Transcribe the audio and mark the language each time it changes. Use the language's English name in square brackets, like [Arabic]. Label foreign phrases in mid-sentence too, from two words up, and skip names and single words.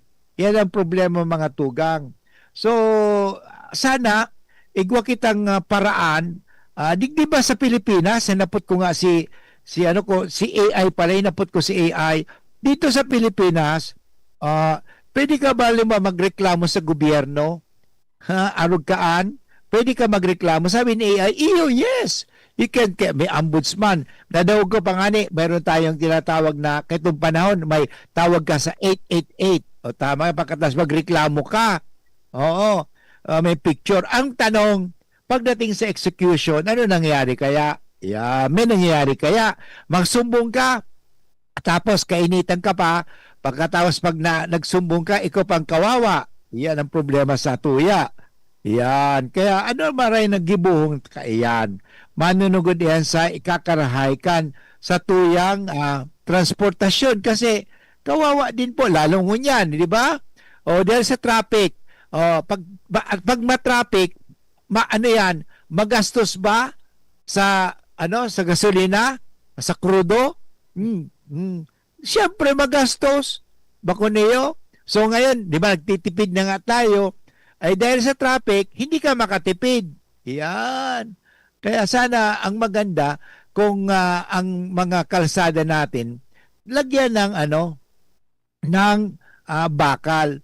[Bikol] Yan ang problema mga tugang. So, sana, igwa kitang paraan. [Filipino] Di ba sa Pilipinas, napot ko nga si AI pala, napot ko si AI. Dito sa Pilipinas, pwede ka ba magreklamo sa gobyerno? Arugkaan? Pwede ka magreklamo. [English] Sabi ni AI, yes. You can, [Filipino] may ombudsman. Nadawag ko pa nga mayroon tayong tinatawag na, kahitong panahon, may tawag ka sa 888. O tama, pagkatas magreklamo ka. Oo. May picture. Ang tanong, pagdating sa execution, ano nangyayari kaya? May nangyayari kaya. Magsumbong ka, tapos kainitan ka pa, pagkatapos pag nagsumbong ka, ikaw pang kawawa. [Bikol] Yan ang problema sa tuya. Yan. Kaya ano maray naggibuhong kaiyan. Manunugod yan sa ikakarahaykan sa tuyang transportasyon. [Filipino] Kasi kawawa din po, lalong ngunyan, di ba? O dahil sa traffic, pag ma-traffic, magastos ba sa sa gasolina, sa krudo? Siyempre magastos. Bako niyo. So ngayon, di ba, nagtitipid na nga tayo. Ay dahil sa traffic, hindi ka makatipid. Yan. Kaya sana ang maganda kung ang mga kalsada natin lagyan ng ng bakal.